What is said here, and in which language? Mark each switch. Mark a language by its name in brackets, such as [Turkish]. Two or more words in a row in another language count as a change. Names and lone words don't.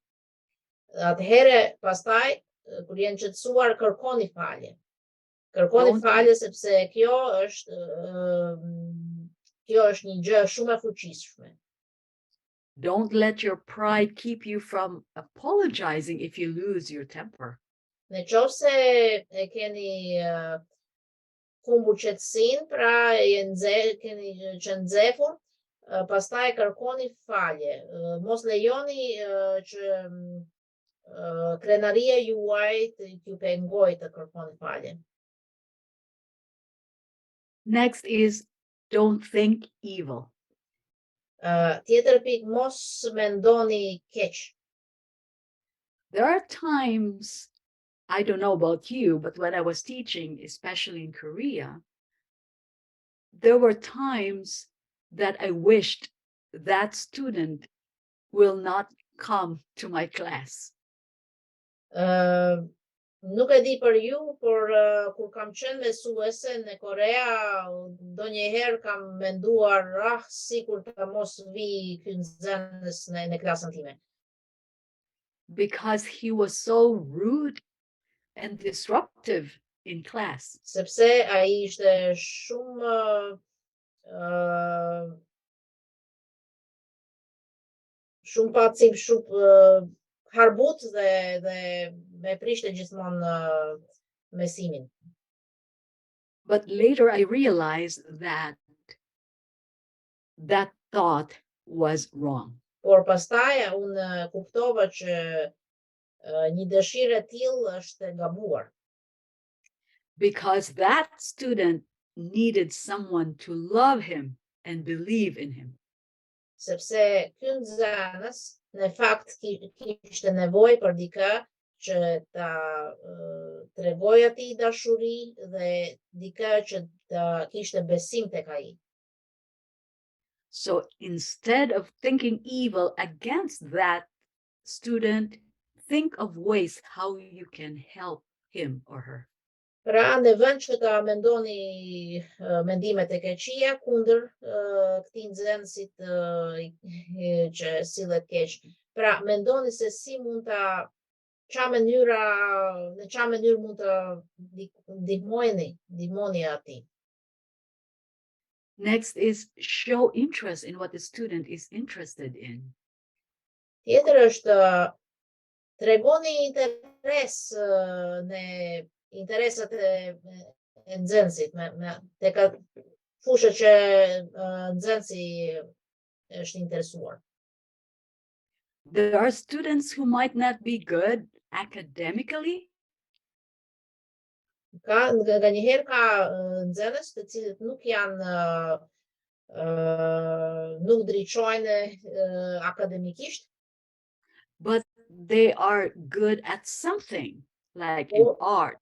[Albanian] atëherë pastaj kur jeni qetësuar kërkoni falje. Kërkoni falje sepse kjo është një gjë shumë e fuqishme. [English] Don't let your pride keep you from apologizing if you lose your temper. [Albanian] Në qoftë se e keni humbur qetësinë, pra keni qenë nxehur, pastaj kërkoni falje. Mos lejoni që krenaria juaj t'ju pengojë të kërkoni falje. [English] Next is don't think evil. [Albanian] Tjetër pikë, mos mendoni keq. [English] There are times, I don't know about you, but when I was teaching, especially in Korea, there were times that I wished that student will not come to my class. [Albanian] Nuk e di për ju, por kur kam qenë mësuese në Korea, ndonjëherë kam menduar, sikur ta mos vi ky nxënës në klasën time. [English] Because he was so rude and disruptive in class. [Albanian] Sepse ai ishte shumë shumë pacim, shumë harbut dhe me prishte gjithmonë mesimin. [English] But later I realized that that thought was wrong. [Albanian] Por pastaj unë kuptova që një dëshirë e tillë është e gabuar. [English] Because that student needed someone to love him and believe in him. [Albanian] Sepse ky nxënës në fakt kishte nevojë për dikë që ta tregoj atij dashuri dhe dikë që ta kishte besim tek ai. [English] So instead of thinking evil against that student, think of ways how you can help him or her. [Albanian] Pra në vend që ta mendoni mendimet e keqia kundër këtij nxënësit që sillet keq. Pra mendoni se si mund ta në çfarë mënyrë mund të ndihmoni atij. [English] Next is show interest in what the student is interested in. [Albanian] Tjetër është tregoni interes në interesat e nxënësit tek fushët që nxënësi është interesuar. [English] There are students who might not be good academically, [Albanian] Nganjëherë ka nxënës të cilët nuk drejtohen akademikisht, [English] but they are good at something, like in art